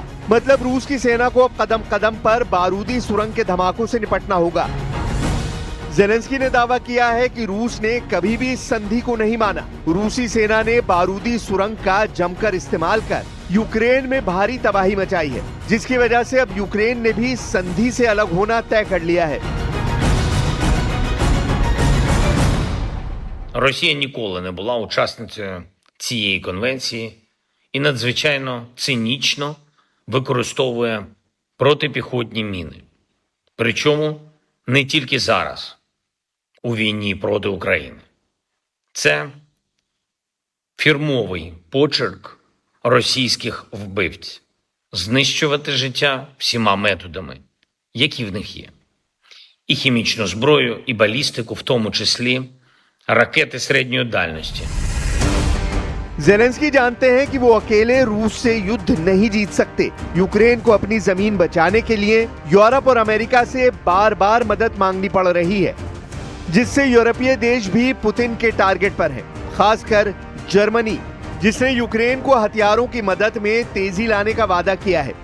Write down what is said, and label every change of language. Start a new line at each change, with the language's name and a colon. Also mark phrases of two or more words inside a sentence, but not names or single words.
Hindi: मतलब रूस की सेना को कदम कदम पर बारूदी सुरंग के धमाकों से निपटना होगा। जेलेंस्की ने दावा किया है कि रूस ने कभी भी इस संधि को नहीं माना। रूसी सेना ने बारूदी सुरंग का जमकर इस्तेमाल कर यूक्रेन में भारी तबाही मचाई है, जिसकी वजह से अब यूक्रेन ने भी संधि से अलग होना तय कर लिया है।
Ukrainian: Росія ніколи не була учасницею цієї конвенції і надзвичайно цинічно використовує протипіхотні міни. Причому не тільки зараз, у війні проти України. Це фірмовий почерк російських вбивців – знищувати життя всіма методами, які в них є. І хімічну зброю, і балістику, в тому числі ракети середньої дальності.
Hindi: जेलेंस्की जानते हैं कि वो अकेले रूस से युद्ध नहीं जीत सकते। यूक्रेन को अपनी जमीन बचाने के लिए यूरोप और अमेरिका से बार बार मदद मांगनी पड़ रही है, जिससे यूरोपीय देश भी पुतिन के टारगेट पर हैं, खासकर जर्मनी, जिसने यूक्रेन को हथियारों की मदद में तेजी लाने का वादा किया है।